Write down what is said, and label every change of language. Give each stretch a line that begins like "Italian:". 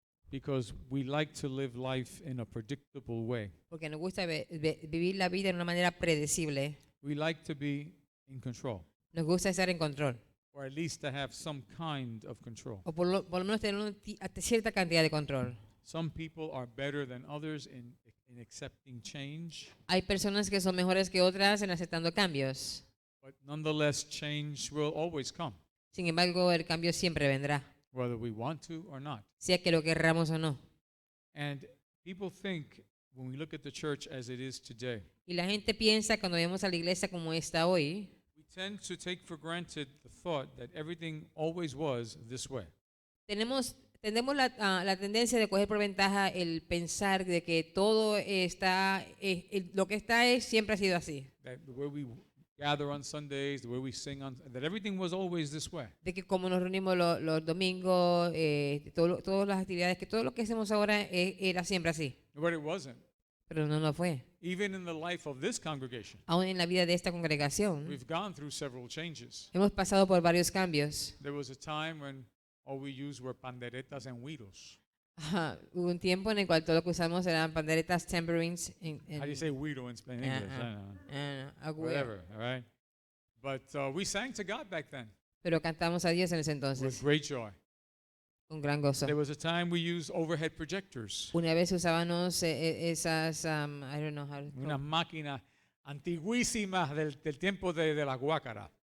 English: because we like to live life in a predictable way.
Spanish: porque nos gusta vivir la vida de una manera predecible,
English: We like to be in control,
Spanish: nos gusta estar en control,
English: or at least to have some kind of control.
Spanish: o por lo menos tener cierta cantidad de control.
English: Some people are better than others in accepting change,
Spanish: Hay personas que son mejores que otras en aceptando cambios.
English: but nonetheless, change will always come,
Spanish: Sin embargo, el cambio siempre vendrá,
English: whether we want to or not.
Spanish: sea que lo querramos o no.
English: And people think, when we look at the church as it is today,
Spanish: Y la gente piensa cuando vemos a la iglesia como está hoy,
English: we tend to take for granted the thought that everything always was this way.
Spanish: tenemos la tendencia de coger por ventaja el pensar de que todo está, lo que está siempre ha sido así.
English: That the way we gather on Sundays, the way we sing that everything was always this way.
Spanish: De que como nos reunimos los domingos, todas las actividades, que todo lo que hacemos ahora era siempre así.
English: But it wasn't.
Spanish: Pero no lo fue.
English: Even in the life of this congregation,
Spanish: Aún en la vida de esta congregación,
English: we've gone through several changes.
Spanish: hemos pasado por varios cambios.
English: There was a time when all we used were panderetas and güiros.
Spanish: Ajá, hubo un tiempo en el cual todo lo que usamos eran panderetas, tambourines,
English: How do you say güiro in English? I don't know. Whatever, all right? But we sang to God back then
Spanish: pero cantamos a Dios en ese
English: with
Spanish: entonces,
English: great joy.
Spanish: con gran gozo.
English: There was a time we used overhead projectors,
Spanish: Una vez usábamos esas,
English: I don't know how to
Spanish: unas máquinas antiguísimas del tiempo de la guácara.